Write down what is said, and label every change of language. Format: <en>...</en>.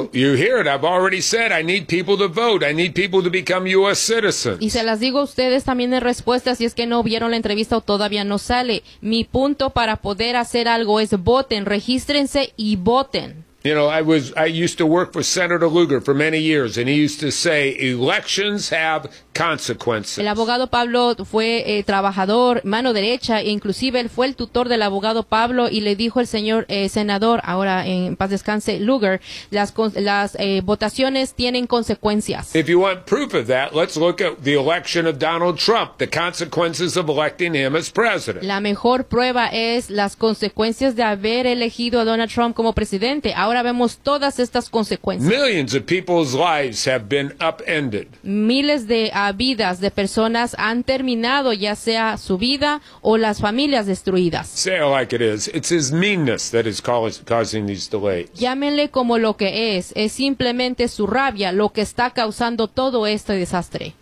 <en>No, you hear it. I've already said I need people to vote. I need people to become U.S. citizens.</en> <es>Y se las digo a ustedes también en respuesta, si es que no vieron la entrevista o todavía no sale. Mi punto para poder hacer algo es voten, regístrense y voten.</es> <en>You know, I used to work for Senator Lugar for many years, and he used to say, elections have consequences.</en> <es>El abogado Pablo fue trabajador, mano derecha, e inclusive él fue el tutor del abogado Pablo, y le dijo el señor senador, ahora en paz descanse, Lugar, las votaciones tienen consecuencias.</es> <en>If you want proof of that, let's look at the election of Donald Trump, the consequences of electing him as president.</en> <es>La mejor prueba es las consecuencias de haber elegido a Donald Trump como presidente. Ahora vemos todas estas consecuencias.</es> <en>Millions of people's lives have been upended.</en> <es>Miles de vidas de personas han terminado, ya sea su vida o las familias destruidas.</es> <en>Say it like it is. It's his meanness that is causing these delays.</en> <es>Llámenle como lo que es simplemente su rabia lo que está causando todo este desastre.</es>